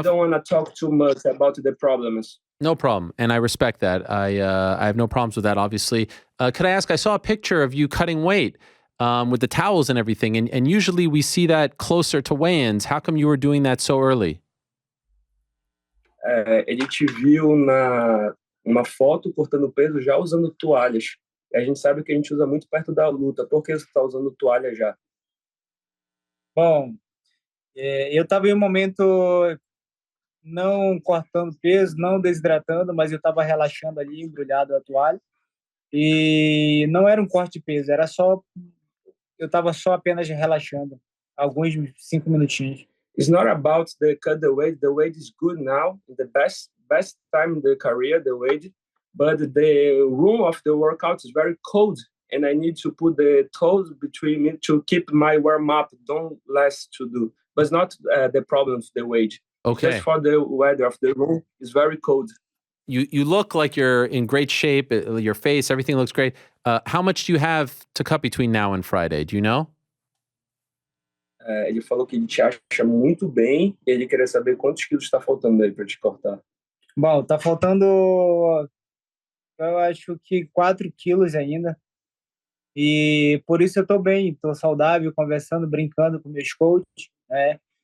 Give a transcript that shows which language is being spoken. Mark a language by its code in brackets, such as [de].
[en] I don't want to talk too much about the problems. No problem, and I respect that. I have no problems with that, obviously. Could I ask, I saw a picture of you cutting weight with the towels and everything, and usually we see that closer to weigh-ins. How come you were doing that so early? [pt] Ele te viu numa foto cortando peso já usando toalhas. E a gente sabe que a gente usa muito perto da luta. Por que você está usando toalha já? Bom, eu estava em um momento não cortando peso, não desidratando, mas eu estava relaxando ali, embrulhado a toalha. E não era um corte de peso, eu estava só apenas relaxando, alguns 5 minutinhos. [en] It's not about the cut the weight. The weight is good now, the best time in the career, the weight. But the room of the workout is very cold, and I need to put the toes between me to keep my warm up. Don't last to do, but it's not the problem of the weight. Okay. Just for the weather of the room is very cold. You look like you're in great shape. Your face, everything looks great. How much do you have to cut between now and Friday? Do you know? [pt] Ele falou que ele te acha muito bem e ele queria saber quantos quilos está faltando aí para te cortar. Bom, tá faltando, eu acho que 4 quilos ainda. E por isso eu tô bem, tô saudável, conversando, brincando com meus coaches, né?